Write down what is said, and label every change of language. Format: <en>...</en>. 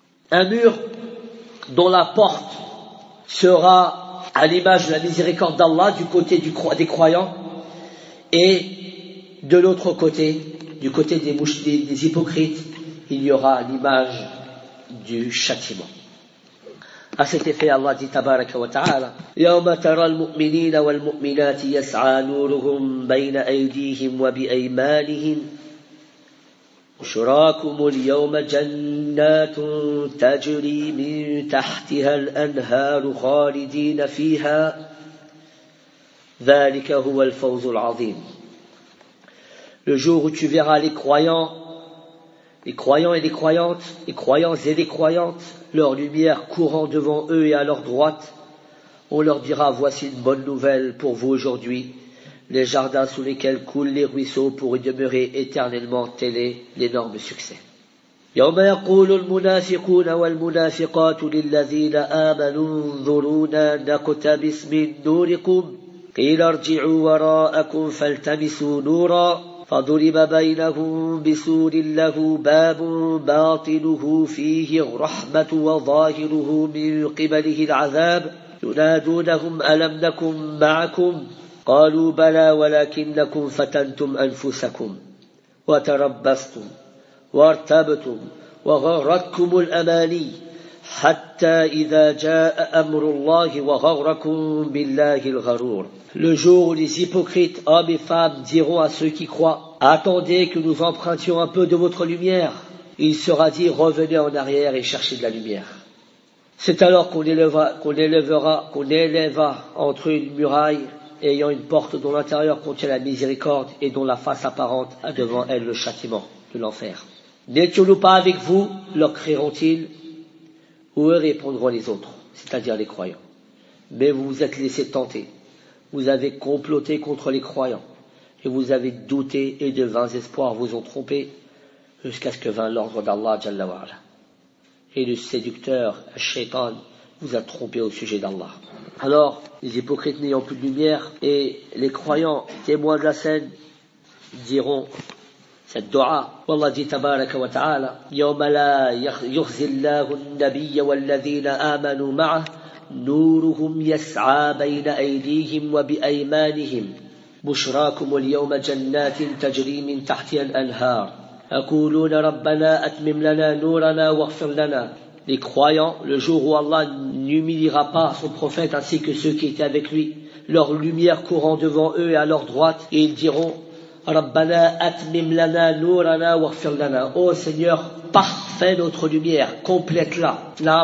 <fr>Un mur dont la porte sera à l'image de la miséricorde d'Allah du côté des croyants et de l'autre côté, du côté des hypocrites, il y aura l'image du châtiment. À cet effet, Allah dit</fr> <ar>tabaraka wa ta'ala يَوْمَ تَرَى الْمُؤْمِنِينَ وَالْمُؤْمِنَاتِ يَسْعَى نُورُهُمْ بَيْنَ أَيْدِيهِمْ وَبِأَيْمَانِهِمْ بُشْرَاكُمُ الْيَوْمَ جَنَّاتٌ تَجْرِي مِنْ تَحْتِهَا الْأَنْهَارُ خَالِدِينَ فِيهَا ذَلِكَ هُوَ الْفَوْزُ الْعَظِيمُ.</ar> <fr>Le jour où tu verras les croyants et les croyantes, les croyants et les croyantes, leur lumière courant devant eux et à leur droite, on leur dira « Voici une bonne nouvelle pour vous aujourd'hui. Les jardins sous lesquels coulent les ruisseaux pour y demeurer éternellement, tel est l'énorme succès. »</fr> <ar>يَوْمَ يَقُولُ الْمُنَافِقُونَ وَالْمُنَافِقَاتُ لِلَّذِينَ آمَنُوا انظُرُونَا نَقْتَبِسْ مِنْ نُورِكُمْ قِيلَ ارْجِعُوا وَرَاءَكُمْ فَالْتَمِسُوا نُورًا فضرب بينهم بسور له باب باطنه فيه الرحمة وظاهره من قبله العذاب ينادونهم ألم نكن معكم قالوا بلى ولكنكم فتنتم أنفسكم وتربصتم وارتبتم وغرتكم الأماني حتى إذا جاء أمر الله وغركم بالله الغرور.</ar> <fr>Le jour où les hypocrites, hommes et femmes, diront à ceux qui croient « Attendez que nous empruntions un peu de votre lumière », il sera dit « Revenez en arrière et cherchez de la lumière ». C'est alors qu'on élèvera entre une muraille ayant une porte dont l'intérieur contient la miséricorde et dont la face apparente a devant elle le châtiment de l'enfer. N'étions-nous pas avec vous, leur crieront-ils, ou eux répondront les autres, c'est-à-dire les croyants. Mais vous vous êtes laissé tenter, vous avez comploté contre les croyants, et vous avez douté et de vains espoirs vous ont trompé, jusqu'à ce que vint l'ordre d'Allah, Jalla wa'ala. Et le séducteur, Shaitan, vous a trompé au sujet d'Allah. Alors, les hypocrites n'ayant plus de lumière, et les croyants, témoins de la scène, diront cette dua.</fr> <ar>Wallah dit tabaraka wa ta'ala, يَوْمَ لَا يُخْزِ اللَّهُ النَّبِيَّ وَالَّذِينَ آمَنُوا مَعَهُ نورهم يسعى بين أيديهم وبأيمانهم بشراكم اليوم جنات تجري من تحتها الأنهار يقولون ربنا أتمم لنا نورنا واغفر لنا.</ar> <fr>Les croyants, le jour où Allah n'humiliera pas son prophète ainsi que ceux qui étaient avec lui, leur lumière courant devant eux et à leur droite, et ils diront</fr> <ar>ربنا أتمم لنا نورنا واغفر لنا.</ar> <fr>Ô Seigneur, parfait notre lumière, complète-la.</fr>